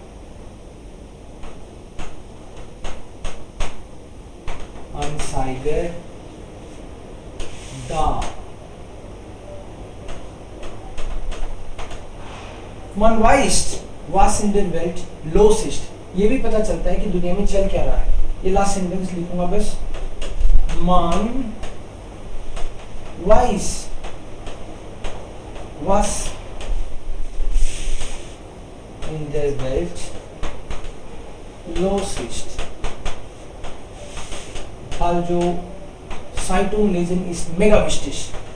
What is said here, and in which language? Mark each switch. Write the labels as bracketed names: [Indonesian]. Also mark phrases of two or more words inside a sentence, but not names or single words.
[German] Anzeige da. Man weiß, was in der Welt los ist. [Hindi] ये भी पता चलता है कि दुनिया में चल क्या रहा है. ये [English] last sentence [Hindi] लिखूंगा बस. [German] Man weiß, was in der Welt los ist. Also Zeitung lesen ist mega wichtig.